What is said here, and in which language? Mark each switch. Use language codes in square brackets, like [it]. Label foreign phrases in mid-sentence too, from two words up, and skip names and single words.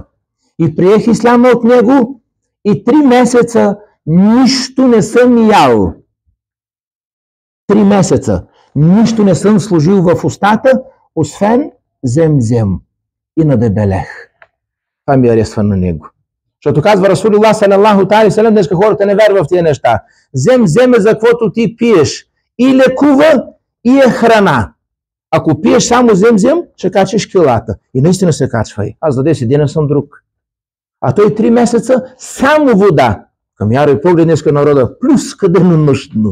[bg] И приех исляма от него и 3 месеца нищо не съм ял. 3 месеца. Нищо не съм сложил в устата, освен земзем. И надебелех. Това ми аресва на него. Защото казва [ar] رسول الله صلى الله عليه وسلم, [bg] днеска хората не вярват в тия неща. Земзем е за каквото ти пиеш. И лекува, и е храна. Ако пиеш само земзем, ще качиш килата. И наистина се качва. Аз за 10 дена съм друг. А той 3 месеца само вода. Към яро и поглед днеска народа, плюс денонощно.